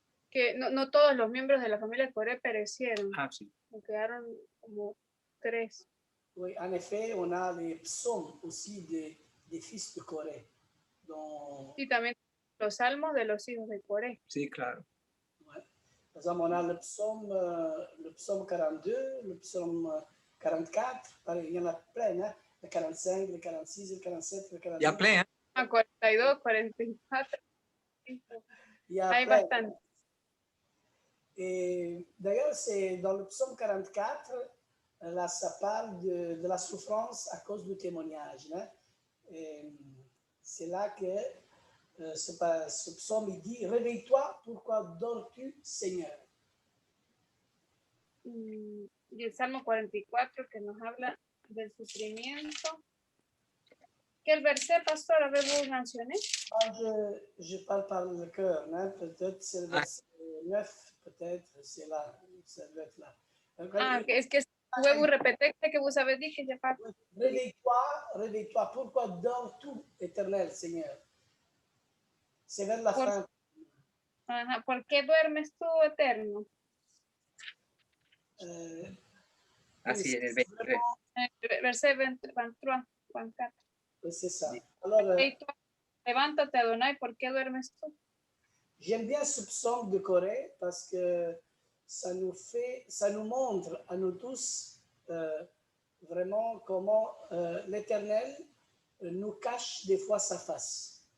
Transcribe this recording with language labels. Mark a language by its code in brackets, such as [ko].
[es] Que no todos los miembros de la familia de Coré perecieron, Ah, sí. quedaron como 3. [fr] Oui, en effet, on a les psaumes aussi des fils de Corée. Dont... [es] Y también los salmos de los hijos de Coré. Sí, claro. [fr] Ouais. Par exemple, on a le psaume 42, le psaume 44, il y en a plein, hein? Le 45, le 46, le 47, le 48. Il y a plein, hein? Ah, 42, 44. Il y a [es] Hay [fr] plein. [es] bastante. [fr] Et d'ailleurs, c'est dans le psaume 44, là, ça parle de la souffrance à cause du témoignage. Hein? C'est là que ce psaume, il dit, réveille-toi, pourquoi dors-tu, Seigneur? [es] Y el Salmo 44 que nos habla del sufrimiento. [fr] Quel verset, pastor, avez-vous mentionné? Je parle par le cœur, hein? Peut-être c'est le verset 9, peut-être, c'est là, ça doit être là. Ah, est-ce que pouvez-vous répéter ce que vous avez dit que j'ai pas? Réveille-toi, réveille-toi, pourquoi dors-tu, éternel Seigneur? C'est vers la fin. [es] Ajá, ¿por qué duermes tú, eterno? Así en el 23. [fr] Verset 23, 24. C'est ça. Alors, [es] Levántate, Adonai, ¿por qué duermes tú? [fr] j'aime bien ce psaume de Corée parce que ça nous montre à nous tous vraiment comment l'Éternel nous cache des fois sa face.